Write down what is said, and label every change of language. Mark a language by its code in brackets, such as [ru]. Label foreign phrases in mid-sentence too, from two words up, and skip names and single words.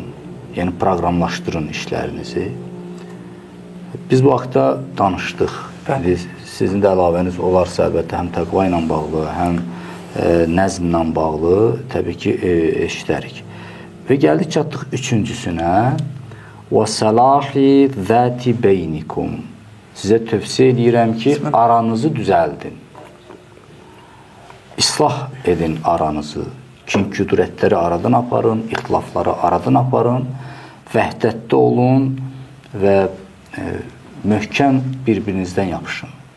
[az] Yəni, proqramlaşdırın işlərinizi. Biz bu haqda danışdıq. Sizin də əlavəniz olarsa, əlbəttə, həm təqva ilə bağlı, həm nəzmlə bağlı, təbii ki, eşidərik. Və gəldik, çatdıq üçüncüsünə. [ar] وَسَلَاحِ ذَاتِ بَيْنِكُمْ. [az] Sizə tövsiyə edirəm ki, aranızı düzəldin. İslah edin aranızı. Kin-küdrətləri aradan aparın, ixtilafları aradan aparın, vəhdətdə olun və möhkəm bir-birinizdən yapışın.